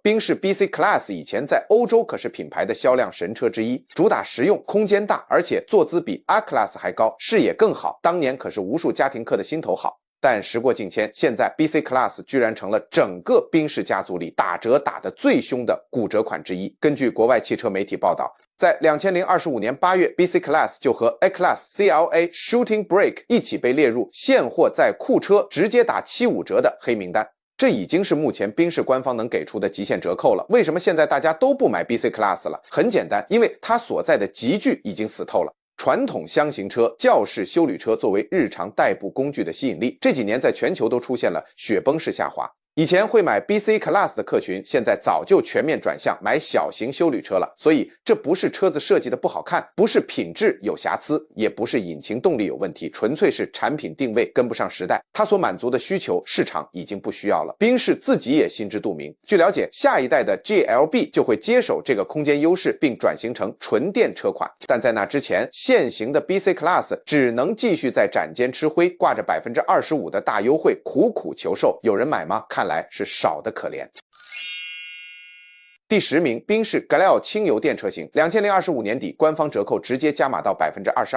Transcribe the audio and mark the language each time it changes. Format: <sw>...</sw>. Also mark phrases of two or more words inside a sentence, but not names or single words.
<zh>賓士 BC Class 以前在歐洲可是品牌的銷量神車之一，主打實用，空間大，而且坐姿比 A-Class 還高，視野更好，當年可是無數家庭客的心頭好。但時過境遷，現在 BC Class 居然成了整個賓士家族裡打折打得最兇的骨折款之一。根據國外汽车媒體報道，在2025年8月 ，BC Class 就和 A-Class CLA Shooting Brake 一起被列入现貨在庫車直接打75折的黑名单。這已經是目前賓士官方能給出的極限折扣了。為什麼現在大家都不買 BC Class 了？很簡單，因為它所在的級距已經死透了。傳統箱型車、轿式休旅車作為日常代步工具的吸引力，這幾年在全球都出現了雪崩式下滑。以前会買 BC Class 的客群，现在早就全面转向买小型休旅车了。所以这不是车子設計的不好看，不是品質有瑕疵，也不是引擎動力有問題，純粹是產品定位跟不上時代，它所滿足的需求市場已經不需要了。賓士自己也心知肚明。據了解，下一代的 GLB 就會接手這個空間優勢，並轉型成純電車款。但在那之前，現行的 BC Class 只能繼續在展間吃灰，掛着25%的大優惠，苦苦求售。有人買嗎？看來是少得可憐。第10名，賓士 Glide 輕油電車型，2025年底官方折扣直接加碼到22%。</zh>